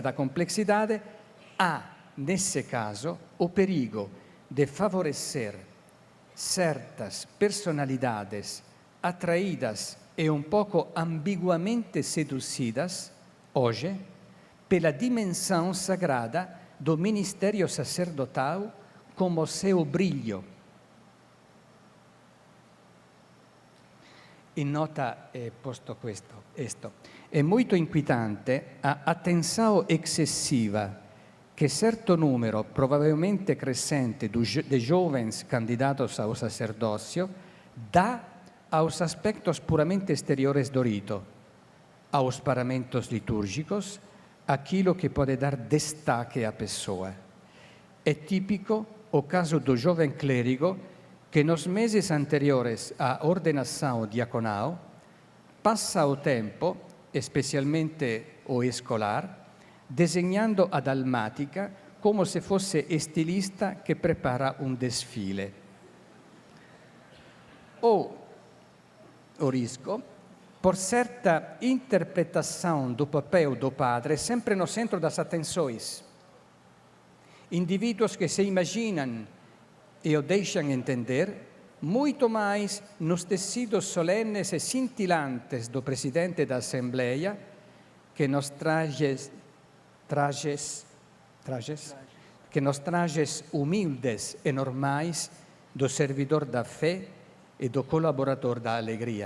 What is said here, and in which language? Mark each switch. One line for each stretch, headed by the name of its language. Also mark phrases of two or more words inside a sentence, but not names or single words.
Portuguese: da complexidade, há, nesse caso, o perigo de favorecer certas personalidades atraídas e um pouco ambiguamente seduzidas, hoje, pela dimensão sagrada do ministério sacerdotal como seu brilho.
Italian: in nota posto questo. È molto inquietante a attenzione eccessiva che certo numero, probabilmente crescente,
Portuguese: de jovens candidatos ao sacerdócio dá aos aspectos puramente exteriores do rito, aos paramentos litúrgicos, aquilo que pode dar destaque à pessoa. É típico o caso do jovem clérigo que nos meses anteriores à ordenação diaconal passa o tempo, especialmente o escolar,
Italian: disegnando a dalmatica come se fosse stilista che prepara un desfile.
Portuguese: O risco, por certa interpretação do papel do padre, sempre no centro das atenções. Indivíduos que se imaginam e o deixam entender muito mais nos tecidos solenes e cintilantes do presidente da Assembleia que nos trajes humildes e normais do servidor da fé e do colaborador da alegria.